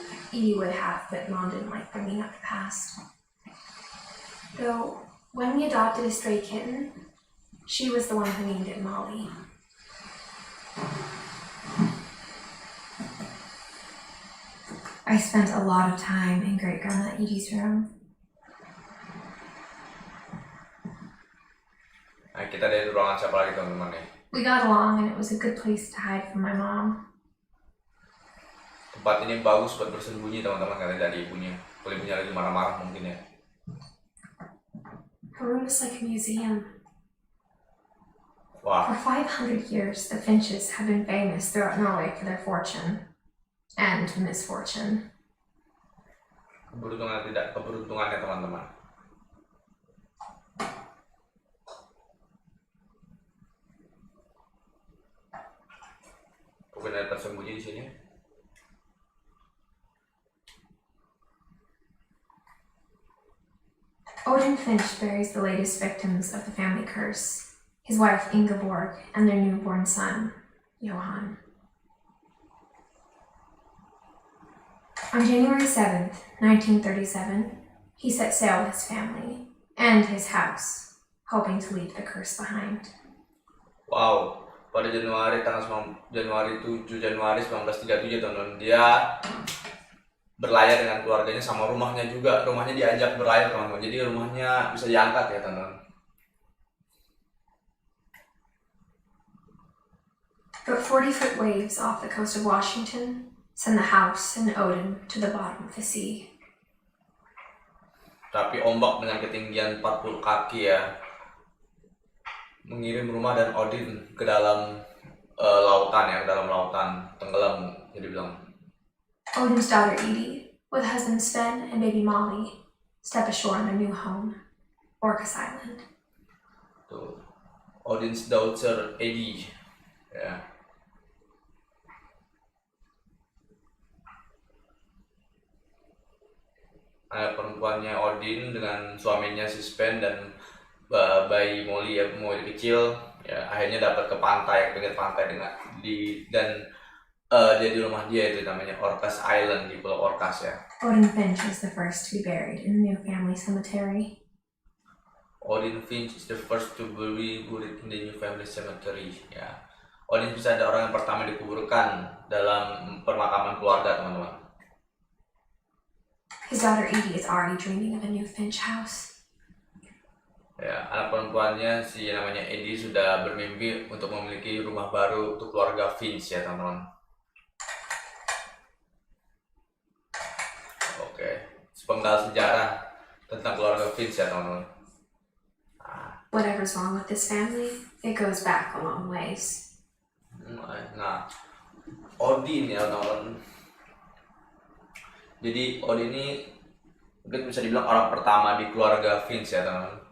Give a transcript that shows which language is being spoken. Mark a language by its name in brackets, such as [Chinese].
[English] Edie would have, but Mom didn't like bringing up the past. Though, when we adopted a stray kitten, she was the one who named it Molly. I spent a lot of time in Great-Grandma Edie's room. [Indonesian] Nah, kita dari ruangan siapa lagi teman-teman nih? [English] We got along and it was a good place to hide from my mom. [Indonesian] Tempat ini bagus buat bersembunyi teman-teman, karena dari ibunya. Kalau ibunya lagi marah-marah mungkin ya. [English] Her room is like a museum. Wah. For 500 years, the Finches have been famous throughout Norway for their fortune and misfortune. [Indonesian] Keberuntungan tidak keberuntungannya teman-teman. Mungkin ada tersembunyi di sini. [English] Odin Finch buries the latest victims of the family curse, his wife Ingeborg and their newborn son, Johan. On January 7th, 1937, he set sail with his family and his house, hoping to leave the curse behind. [Indonesian] Wow, pada Januari 7 Januari 1937 teman-teman, dia berlayar dengan keluarganya sama rumahnya juga. Rumahnya diajak berlayar teman-teman, jadi rumahnya bisa diangkat ya teman-teman. [English] But 40-foot waves off the coast of Washington send the house and Odin to the bottom of the sea. [Indonesian] Tapi ombak dengan ketinggian 40 kaki ya, mengirim rumah dan Odin ke dalam lautan ya, ke dalam lautan, tenggelam jadi bilang. [English] Odin's daughter Edie, with husband Sven and baby Molly, step ashore in their new home, Orcas Island. Tuh, Odin's daughter Edie ya. [Indonesian] Anak perempuannya Odin dengan suaminya si Sven dan bayi Molly ya, Molly kecil ya, akhirnya dapat ke pantai, ke pinggir pantai dan dia di rumah dia itu namanya Orcas Island di Pulau Orcas ya. [English] Odin Finch was the first to be buried in the new family cemetery. Odin Finch is the first to be buried in the new family cemetery ya. [Indonesian] Odin bisa ada orang yang pertama dikuburkan dalam permakaman keluarga teman-teman. [English] His daughter Edie is already dreaming of a new Finch house. [Indonesian] Ya, anak perempuannya si namanya Edith sudah bermimpi untuk memiliki rumah baru untuk keluarga Finch ya teman-teman. Oke, sepenggal sejarah tentang keluarga Finch ya teman-teman. [English] Whatever's wrong with this family, it goes back a long ways. [Indonesian] Nah, Odin ya teman-teman. Jadi Odin ini mungkin bisa dibilang orang pertama di keluarga Finch ya teman-teman.